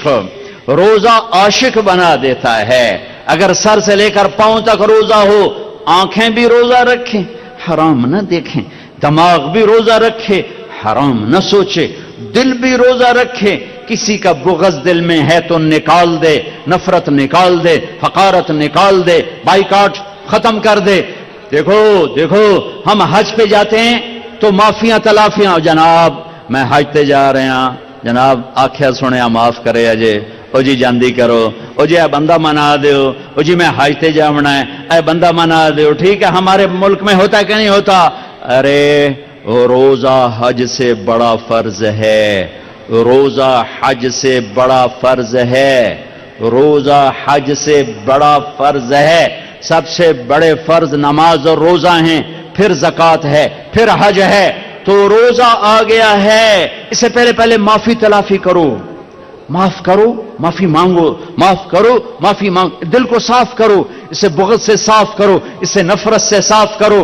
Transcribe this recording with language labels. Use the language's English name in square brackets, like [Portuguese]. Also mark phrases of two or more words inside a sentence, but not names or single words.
[Urdu] روزہ عاشق بنا دیتا ہے، اگر سر سے لے کر پاؤں تک روزہ ہو، آنکھیں بھی روزہ رکھیں حرام نہ دیکھیں، دماغ بھی روزہ رکھے حرام نہ سوچے، دل بھی روزہ رکھے، کسی کا بغض دل میں ہے تو نکال دے، نفرت نکال دے، حقارت نکال دے، بائیکاٹ ختم کر دے۔ دیکھو دیکھو ہم حج پہ جاتے ہیں تو معافیاں تلافیاں، [Punjabi] جناب میں حج تے جا رہے ہیں، جناب آکھیا سنیا معاف کرے اجے، او جی جاندی کرو، او جی اے بندہ منا دیو، او جی میں حج تے جاونا ہے، اے بندہ منا دیو۔ [Urdu] ٹھیک ہے ہمارے ملک میں ہوتا ہے کہ نہیں ہوتا؟ ارے روزہ حج سے بڑا فرض ہے، روزہ حج سے بڑا فرض ہے، روزہ حج سے بڑا فرض ہے۔ سب سے بڑے فرض نماز اور روزہ ہیں، پھر زکوٰۃ ہے، پھر حج ہے، تو روزہ آ گیا ہے، اس سے پہلے معافی تلافی کرو، معاف کرو معافی مانگو، معاف کرو معافی مانگو، دل کو صاف کرو، اسے بغض سے صاف کرو، اسے نفرت سے صاف کرو۔